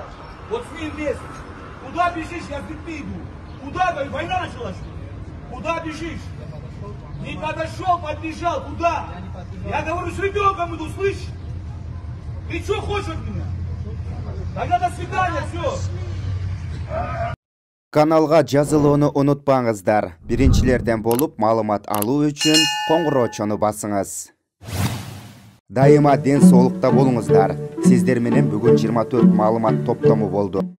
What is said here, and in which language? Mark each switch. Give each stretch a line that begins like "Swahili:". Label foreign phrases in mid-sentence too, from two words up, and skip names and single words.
Russian: Вот с ним вместе. Куда бежишь, я с детьми иду. Куда, говорю, война началась? Куда бежишь? Не подошел, подбежал, куда? Я говорю, с ребенком иду, слышишь? Ты что хочешь от меня? Тогда до свидания, все.
Kyrgyz: Каналга жазылууну унутпаңыздар. Биринчилерден болуп маалымат алуу үчүн коңгуроочону басыңыз. Дайыма ден соолукта болуңуздар. Сиздер менен бүгүн 24 маалымат топтому болду.